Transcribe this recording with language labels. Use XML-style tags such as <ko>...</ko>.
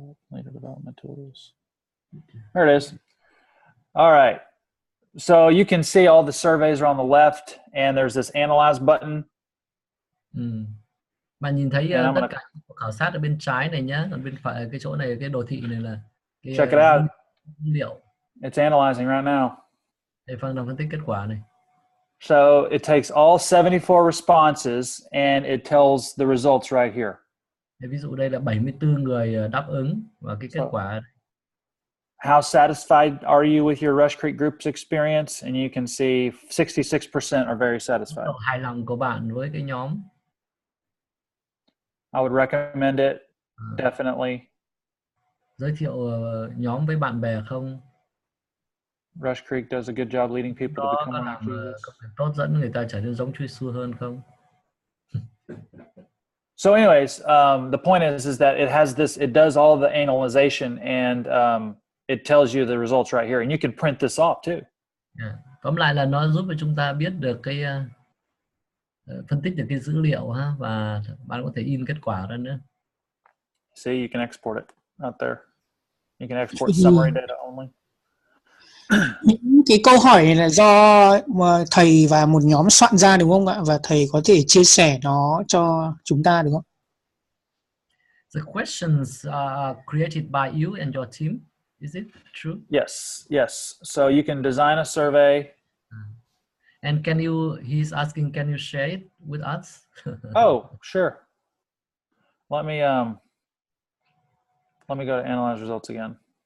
<en>Later development tools. There it is. All right. So you can see all the surveys are on the left, and there's this analyze button.</en> <vi>Bạn nhìn thấy tất cả khảo sát ở bên trái này nhá, còn bên phải cái chỗ này, cái đồ thị này là cái</vi> <en>check it out.</en> <vi>Dữ liệu.</vi> <en>It's analyzing right now.</en> <vi>Để Phan đang phân tích kết quả này.</vi> <en>So it takes all 74 responses and it tells the results right here.</en> <vi>Ví dụ đây là 74 người đáp ứng và cái kết quả.</vi> <en>How satisfied are you with your Rush Creek group's experience? And you can see 66% are very satisfied.</en> <vi>Hài lòng của bạn với cái nhóm.</vi> <en>I would recommend it, definitely.</en> <vi>Giới thiệu nhóm với bạn bè không?</vi> <en>Rush Creek does a good job leading people to become more Jesus.</en> <vi>Có thể tốt dẫn người ta trở nên giống Chúa Giêsu hơn không?</vi> <en>So anyways, the point is that it does all the analyzation and it tells you the results right here, and you can print this off too. Yeah.</en> <vi>Tóm lại là nó giúp cho chúng ta biết được cái phân tích được cái dữ liệu ha, và bạn có thể in kết quả ra nữa.</vi> <en>See, you can export it out there. You can export summary data only.</en> <vi>Những cái câu hỏi này là do mà thầy và một nhóm soạn ra đúng không ạ? Và thầy có thể chia sẻ nó cho chúng ta đúng không?</vi> <en>The questions are created by you and your team. Is it true? Yes, yes. So you can design a survey. And he's asking, can you share it with us? Oh, sure. Let me go to analyze results again.</en>